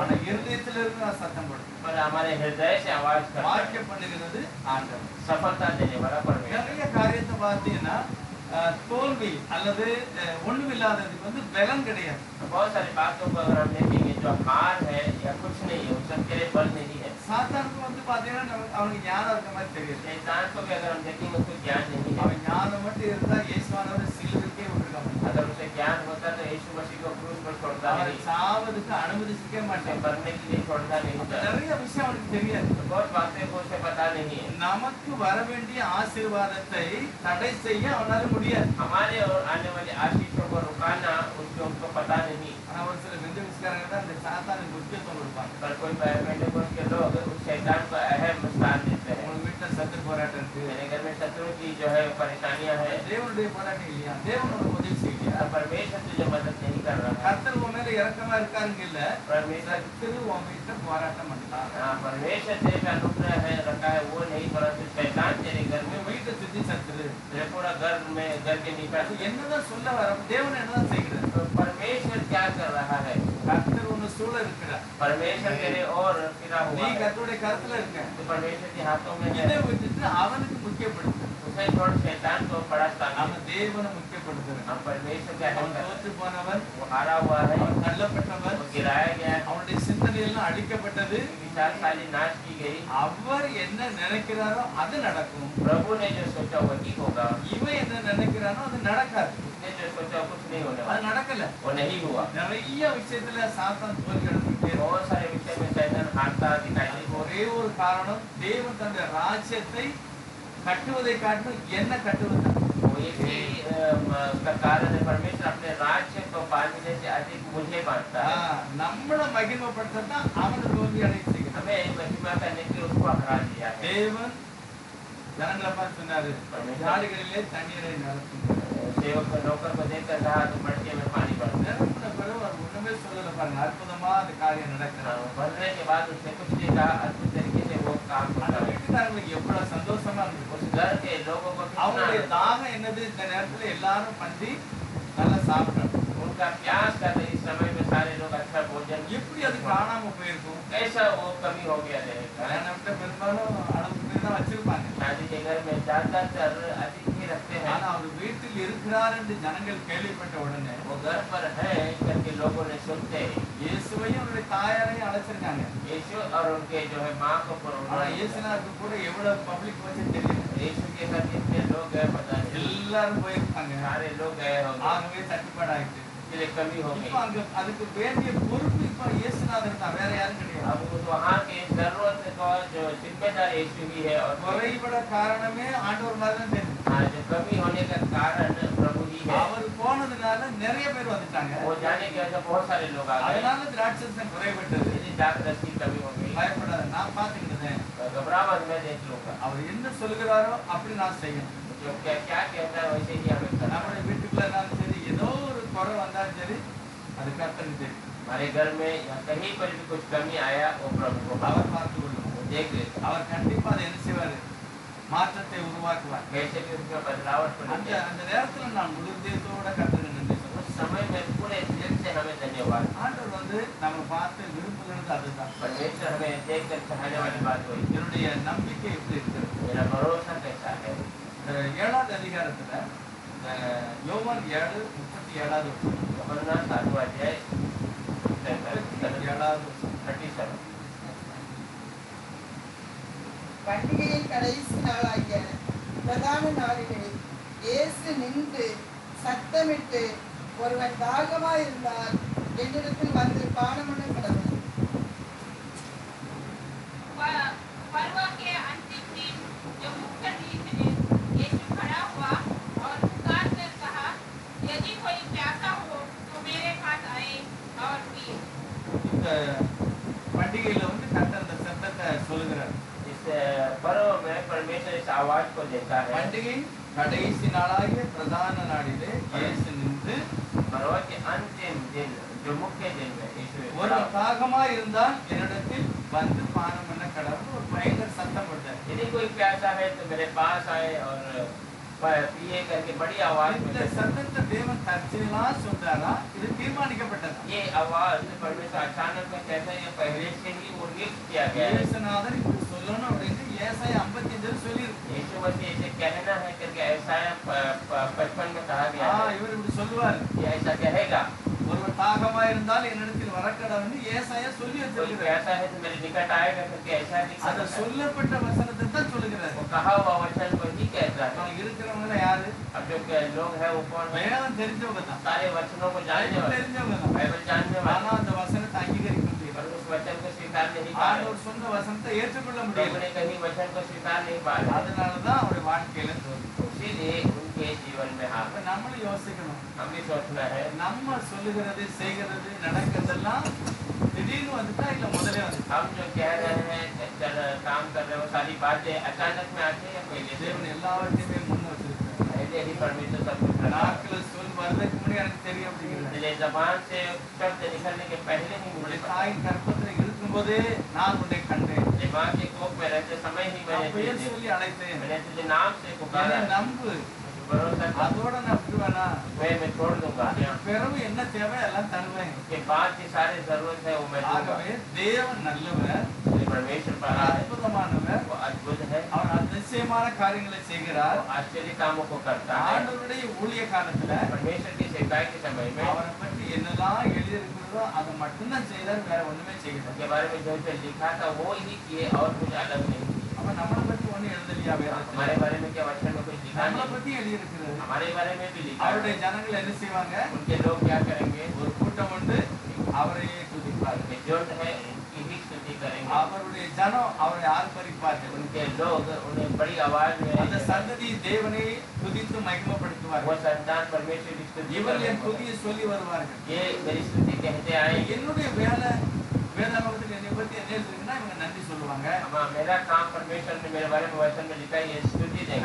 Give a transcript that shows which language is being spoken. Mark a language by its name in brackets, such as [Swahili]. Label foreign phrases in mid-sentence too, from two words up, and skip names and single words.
[Tamil] ஆனா இருதயத்துல இருந்து நான் சத்தம் போடுறேன். [Hindi] पर हमारे हृदय से आवाज करता है. [Tamil] வாக்கியம் பண்ணுகிறது ஆண்டவர். [Hindi] सफलता देने वाला परमेश्वर. [Tamil] நிறைய காரியத்தை பார்த்தீங்கன்னா தோல்வி அல்லது ஒண்ணுமில்லாததுக்கு வந்து பலம் கிடையாது. [Hindi] बहुत सारी बातों को अगर हम देखेंगे जो हार है या कुछ नहीं है उसके लिए बल नहीं है. [Tamil] சாத்தானுக்கு வந்து பாத்தீங்கன்னா அவனுக்கு ஞானம் இருக்க மாதிரி தெரியுது. [Hindi] शैतान को भी अगर हम देखेंगे उसको ज्ञान नहीं है. [Tamil] அவன் ஞானம் மட்டும் இருந்தா இயேசுவானவர் சிலுவைக்கே விட்டுருக்காங்க. [Hindi] अगर उसे ज्ञान होता तो यीशु [Tamil] அவனுக்கு அனுமதிக்கவே [Hindi] उसे [Tamil] மாட்டான். [Hindi] करने के लिए छोड़ता नहीं था। [Tamil] நிறைய விஷயம் அவனுக்கு தெரியாது. [Hindi] तो बहुत बातें को उसे पता नहीं है। [Tamil] நமக்கு வர வேண்டிய ஆசீர்வாதத்தை தடை செய்ய அவனால முடியாது. [Hindi] हमारे और आने वाले आशीषों को रुकाना उसको उनको पता नहीं। [Tamil] ஆனா ஒரு சில பெந்தகோஸ்தக்காரங்க தான் இந்த சாத்தானுக்கு முக்கியத்துவம் கொடுப்பாங்க. [Hindi] पर कोई पेंटेकोस्ट के लोग उस शैतान को अहम स्थान देते हैं। [Tamil] உங்க வீட்டுல சத்துரு போராட்டம் இருக்கு, [Hindi] मेरे घर में शत्रु की जो है परेशानियां हैं, [Tamil] தேவனுடைய போராட்டம் இல்லையா, தேவன் உனக்கு உதவி செய்யலையா, [Hindi] और परमेश्वर तुझे मदद नहीं कर रहा है। [Tamil] கர்த்தர் உன் மேல இரக்கமா இருக்காருங்க இல்ல, [Hindi] परमेश्वर [Tamil] சத்துரு உன் வீட்டுல போராட்டம் பண்ணலாம். [Hindi] हाँ, परमेश्वर तेरे पे अनुग्रह है रखा है वो नहीं, परंतु शैतान तेरे घर में [Tamil] உன் வீட்டை சுத்தி சத்துரு. [Hindi] तेरे पूरा घर में घर के निकट। [Tamil] அது என்னதான் சொல்ல வர, தேவன் என்னதான் செய்கிறார்? [Hindi] तो परमेश्वर क्या कर रहा है? [Tamil] கர்த்தர் உன்னை சூழ இருக்கிறார். [Hindi] परमेश्वर तेरे और फिरा [Tamil] நீ [Hindi] हुआ है। [Tamil] கர்த்தருடைய கருத்துல இருக்க. [Hindi] तो परमेश्वर के हाथों में [Tamil] இதை [Hindi] है। [Tamil] விட்டுட்டு அவனுக்கு முக்கியப்படுத்து. [Hindi] उसे छोड़ शैतान को बड़ा स्थान [Tamil] நாம [Hindi] दे। [Tamil] தேவனை முக்கியப்படுத்துறோம். [Hindi] हम परमेश्वर क्या [Tamil] அவன் [Hindi] है? [Tamil] தோற்று போனவன், [Hindi] वो हारा हुआ है, [Tamil] அவன் தள்ளப்பட்டவன், [Hindi] वो गिराया गया है, [Tamil] அவனுடைய சிந்தனையெல்லாம் அழிக்கப்பட்டது. [Hindi] विचारशाली नाश की गई। [Tamil] அவர் என்ன நினைக்கிறாரோ அது நடக்கும். [Hindi] प्रभु ने जो सोचा वही होगा, [Tamil] இவன் என்ன நினைக்கிறானோ அது நடக்காது. [Hindi] उसने जो सोचा कुछ नहीं होने [Tamil] அது [Hindi] वाला, [Tamil] நடக்கல. [Hindi] वो नहीं हुआ। [Tamil] நிறைய விஷயத்துல சாத்தான் தோல்வி அடைஞ்சுட்டே இருக்கான். [Hindi] बहुत सारे विषय में शैतान हारता दिखाई [Tamil] அதுக்கு [Hindi] देता [Tamil] ஒரே ஒரு காரணம், தேவன் தன்னுடைய ராஜ்யத்தை கட்டுவதை காட்டிலும் என்ன கட்டுவது. [Hindi] है। वो एक ही उसका कारण है, परमेश्वर अपने राज्य को बांधने से अधिक मुझे बांधता है। [Tamil] நம்மள மகிமைப்படுத்தா அவனை தோல்வி அடைய செய்கிறான். [Hindi] हमें महिमा करने के लिए उसको हरा दिया है। [Tamil] தேவன் ஜனங்களை பார்த்து சொன்னாரு, நாடுகளிலே தண்ணீரை நிரப்புங்க. [Hindi] सेवक नौकर को देखकर कहा तो मटके में पानी भर दे। [Tamil] நிரப்பின பிறகு அவர் ஒண்ணுமே சொல்லல பாருங்க, அற்புதமா அந்த காரியம் நடக்கிறது. [Hindi] भरने के बाद उसने कुछ नहीं कहा, अद्भुत तरीके से वो काम [Tamil] அந்த [Hindi] करता है। [Tamil] வீட்டுக்காரங்களுக்கு எவ்வளவு சந்தோஷமா இருந்துச்சு. [Hindi] उस घर के लोगों को कितना [Tamil] அவங்களுடைய தாகம் என்னது, இந்த நேரத்துல எல்லாரும் பந்தி நல்லா சாப்பிட்டாங்க. [Hindi] उनका प्यास का था, इस समय में सारे लोग अच्छा भोजन। [Tamil] எப்படி அது காணாம போயிருக்கும்? [Hindi] कैसा वो कमी हो गया रहेगा? [Tamil] கல்யாணம்ட்ட பெரும்பாலும் அளவுக்கு மீறி தான் வச்சிருப்பாங்க. [Hindi] शादी के घर में ज्यादातर अधिक ही रखते हैं। [Tamil] ஆனா அவர் வீட்டில் இருக்கிறார் என்று ஜனங்கள் கேள்விப்பட்ட உடனே [Hindi] वो घर पर है करके लोगों ने सुनते ही [Tamil] இயேசுவையும் அவருடைய தாயாரையும் அழைச்சிருக்காங்க. [Hindi] यीशु और उनके जो है माँ को [Tamil] ஆனா இயேசுநாதருக்கு கூட எவ்வளவு பப்ளிக் வச்சு தெரியல. [Hindi] यीशु के साथ कितने लोग गए पता नहीं, [Tamil] எல்லாரும் போயிருப்பாங்க. [Hindi] सारे लोग गए होंगे, [Tamil] ஆகவே தட்டுப்பாடாயிட்டு. [Hindi] इसलिए कमी हो [Tamil] இப்ப [Hindi] गई। [Tamil] அங்க அதுக்கு வேண்டிய பொறுப்பு இப்ப இயேசுநாதர் தான், வேற யாரும் கிடையாது. [Hindi] अब उस वहाँ के जरूरत का जो जिम्मेदार यीशु ही है, और [Tamil] குறைபட காரணமே ஆண்டவர் மாதிரி தான் தெரியும். [Hindi] हाँ, जो कमी होने का कारण प्रभु ही है। [Tamil] அவர் போனதுனால நிறைய பேர் வந்துட்டாங்க. [Hindi] वो जाने की वजह से बहुत सारे लोग आ गए, [Tamil] அதனால திராட்சரசம் குறைபட்டது. [Hindi] इसलिए द्राक्षरस की कमी हो गई। [Tamil] பயப்படாத, நான் பாத்துக்கிட்டேன். [Hindi] घबरा मत, मैं देख लूंगा। [Tamil] அவர் என்ன சொல்லுகிறாரோ அப்படி நான் செய்யணும். [Hindi] जो क्या क्या कहता है वैसे ही हमें करना है। [Tamil] நம்முடைய வீட்டுக்குள்ள இருந்தாலும் சரி, ஏதோ ஒரு குறை வந்தாலும் சரி, அது கர்த்தருக்கு தெரியும். [Hindi] हमारे घर में या कहीं पर भी कुछ कमी आया वो प्रभु को [Tamil] அவர் பார்த்து கொள்ளும். [Hindi] वो देख लेता है। [Tamil] அவர் கண்டிப்பா அதை என்ன செய்வாரு, மாற்றத்தை உருவாக்குவார். [Hindi] कैसे भी उसमें बदलावट [Tamil] அந்த [Hindi] पड़ती है। [Tamil] அந்த நேரத்துல நான் முழு இதயத்தோட கர்த்தருக்கு நன்றி சொல்லுவேன். [Hindi] उस समय में पूरे दिल से हमें धन्यवाद। [Tamil] ஆண்டவர் நம்ம பார்த்து விரும்புகிறது அதுதான். [Hindi] परमेश्वर हमें देख कर चाहने वाली बात वही। [Tamil] என்னுடைய नம்பிக்கை எப்படி இருக்கிறது? [Hindi] मेरा भरोसा कैसा है? [Tamil] இந்த 7வது அதிகாரத்துல இந்த யோவான் 7:37 [Hindi] यूहन्ना 7वां अध्याय 37 37। [Tamil] பண்டிகையின் கடைசி நாளாகிய பிரதான நாளிலே இயேசு நின்று சத்தமிட்டு, ஒருவன் தாகமாயிருந்தால் என்னிடத்தில் வந்து பானமண்ண கடவுள். [Hindi] पर्व के अंतिम दिन जो मुख्य दिन है, यीशु खड़ा हुआ और पुकार कर कहा, यदि कोई प्यासा हो तो मेरे पास आए और पिए। [Tamil] இந்த பண்டிகையில கர்த்தர் அந்த சத்தத்தை சொல்லுகிறார். [Hindi] इस पर्व में परमेश्वर इस आवाज को देता है। [Tamil] பண்டிகை கடைசி நாளாகிய பிரதான நாளிலே இயேசு நின்று, [Hindi] पर्व के अंतिम दिन जो मुख्य दिन है, यीशु [Tamil] ஒரு தாகமாய் இருந்தால் என்னிடத்தில் வந்து பானம் பண்ண கடவுள் ஒரு பயங்கர சத்தம் போட்டார். [Hindi] यदि कोई प्यासा है तो मेरे पास आए और पिए करके बड़ी आवाज में [Tamil] இந்த சத்தத்தை தேவன் தற்செயலா சொல்றாரா, இது தீர்மானிக்கப்பட்டதா? [Hindi] ये आवाज परमेश्वर अचानक में कहता है, ये पहले से ही वो नियुक्त किया गया है। [Tamil] இயேசுநாதர் இப்படி சொல்லணும் அப்படின்னு ஏசாயா 55 சொல்லியிருக்கு. [Hindi] यीशु मसीह ऐसे कहना है करके ऐसाया 55 में कहा गया है। [Tamil] இவர் இப்படி சொல்லுவார், [Hindi] ये ऐसा कहेगा, [Tamil] ஒருவர் தாகமாய் இருந்தால் என்னிடத்தில் வரக்கடவுன்னு ஏசாயா சொல்லி [Hindi] कोई [Tamil] வச்சிருக்கிறார். [Hindi] प्यासा है तो मेरे निकट आएगा करके ऐसा लिखा [Tamil] அந்த [Hindi] है। [Tamil] சொல்லப்பட்ட வசனத்தை தான் சொல்லுகிறார். [Hindi] वो कहा हुआ वचन को ही कहता है। [Tamil] அவங்க இருக்கிறவங்க யாரு? [Hindi] अब जो लोग हैं वो कौन है? [Tamil] வேதம் தெரிஞ்சவங்க தான், [Hindi] सारे वचनों को जानने பைபிள் वाले, [Tamil] தெரிஞ்சவங்க தான். [Hindi] बाइबल जानने वाले। [Tamil] ஆனா அந்த வசனத்தை [Hindi] वचन को स्वीकार नहीं पा रहे, [Tamil] ஆண்டவர் சொன்ன வசனத்தை ஏற்றுக்கொள்ள [Hindi] प्रभु [Tamil] முடியல. [Hindi] ने कहीं वचन को स्वीकार नहीं पा रहे, [Tamil] அதனாலதான் அவருடைய வாழ்க்கையில தோல்வி. [Hindi] इसीलिए उनके जीवन में हार। [Tamil] அப்ப நம்மளும் யோசிக்கணும், [Hindi] हम भी सोचना है, [Tamil] நம்ம சொல்லுகிறது செய்கிறது நடக்கிறதெல்லாம் திடீர்னு வந்துட்டா இல்ல முதலே வந்துட்டா? [Hindi] हम जो कह रहे हैं काम कर रहे हो सारी बातें अचानक में आती है या पहले से? [Tamil] தேவன் எல்லாவற்றையுமே முன்ன வச்சிருக்காரு. [Hindi] पहले ही परमेश्वर सब कुछ रखा है। [Tamil] நாக்குல சொல் வர்றதுக்கு முன்னாடி எனக்கு தெரியும் அப்படிங்கிறார். [Hindi] इसलिए जबान से शब्द निकलने के पहले ही मुझे [Tamil] உன்னுடைய [Hindi] पता [Tamil] தாயின் கற்பத்துல இருக்கும்போதே நான் உன்னை கண்டேன், [Hindi] है। माँ के कोख में रहते समय ही [Tamil] நான் [Hindi] मैंने [Tamil] பெயர் [Hindi] तुझे- [Tamil] சொல்லி அழைத்தேன், [Hindi] मैंने तुझे नाम से पुकारा, [Tamil] என்னை நம்பு, [Hindi] भरोसा कर, [Tamil] அதோட நான் விடுவேனா? [Hindi] मैं छोड़ दूंगा। [Tamil] பிறகு என்ன தேவை எல்லாம் தருவேன். [Hindi] उसके बाद की सारी जरूरत है वो मैं दूंगा। [Tamil] ஆகவே தேவன் நல்லவர், [Hindi] इसलिए परमेश्वर [Tamil] அவர் [Hindi] बड़ा है, [Tamil] அற்புதமானவர், [Hindi] वो अद्भुत है, [Tamil] அவர் அதிசயமான காரியங்களை செய்கிறார். [Hindi] वो आश्चर्य कामों को करता है। [Tamil] ஆண்டவருடைய ஊழிய காலத்துல [Hindi] परमेश्वर की सेवकाई के समय में [Tamil] அவரை பற்றி என்னெல்லாம் எழுதியிருக்கிறதோ அதை மட்டும்தான் செய்தார், வேற ஒண்ணுமே செய்யல. [Hindi] उनके बारे में जो जो लिखा था वो ही किए और कुछ अलग नहीं किए। [Tamil] அப்ப நம்மளை பத்தி ஒண்ணு எழுதலையா வேதத்துல? [Hindi] हमारे बारे में क्या वचन में कुछ लिखा [Tamil] நம்மளை [Hindi] नहीं, [Tamil] பத்தி எழுதியிருக்கிறது. [Hindi] हमारे बारे में भी लिखा [Tamil] அவருடைய [Hindi] है। [Tamil] ஜனங்கள் என்ன செய்வாங்க? [Hindi] उनके लोग क्या करेंगे? [Tamil] ஒரு கூட்டம் உண்டு, அவரையே துதிப்பார்கள். [Hindi] उनके जोड़ है उनकी ही स्तुति करेंगे। [Tamil] அவருடைய ஜனம் அவரை ஆர்ப்பரிப்பார்கள். [Hindi] उनके लोग उन्हें बड़ी आवाज [Tamil] அந்த [Hindi] में [Tamil] சந்ததி தேவனை துதித்து [Hindi] वो [Tamil] மகிமைப்படுத்துவார்கள். [Hindi] संतान परमेश्वर की स्तुति [Tamil] இவர்கள் என் [Hindi] करेंगे। [Tamil] துதியை சொல்லி வருவார்கள். [Hindi] ये मेरी स्तुति कहते आएंगे। [Tamil] என்னுடைய வேலை வேதாகமத்தில் என்னை பத்தி என்ன எழுதுறீங்கன்னா இவங்க நன்றி சொல்லுவாங்க, [Hindi] मेरा काम परमेश्वर ने मेरे बारे में वचन में लिखा है, ये स्तुति देंगे,